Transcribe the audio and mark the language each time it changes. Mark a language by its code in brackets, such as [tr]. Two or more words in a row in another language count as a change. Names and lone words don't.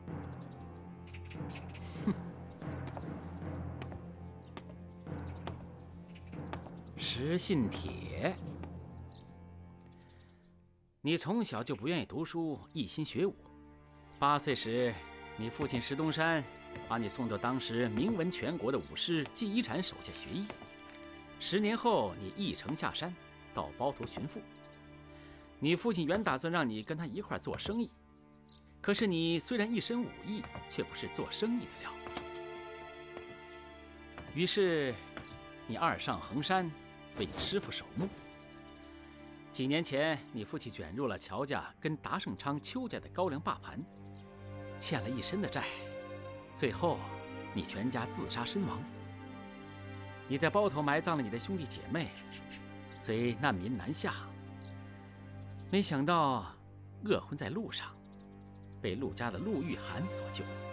[zh] 实信帖，你从小就不愿意读书，一心学武。8岁时，你父親石東山把你送到當時名聞全國的武師季一禪手下學藝。10年後，你一城下山，到包頭尋父。你父親原打算讓你跟他一塊做生意，可是你雖然一身武藝，卻不是做生意的料。於是，你二上衡山，為你師父守墓。幾年前，你父親捲入了喬家跟達盛昌、邱家的高粱霸盤，欠了一身的債，最後你全家自殺身亡。你在包頭埋葬了你的兄弟姐妹，雖難民南下，沒想到餓昏在路上，被陸家的陸玉涵所救。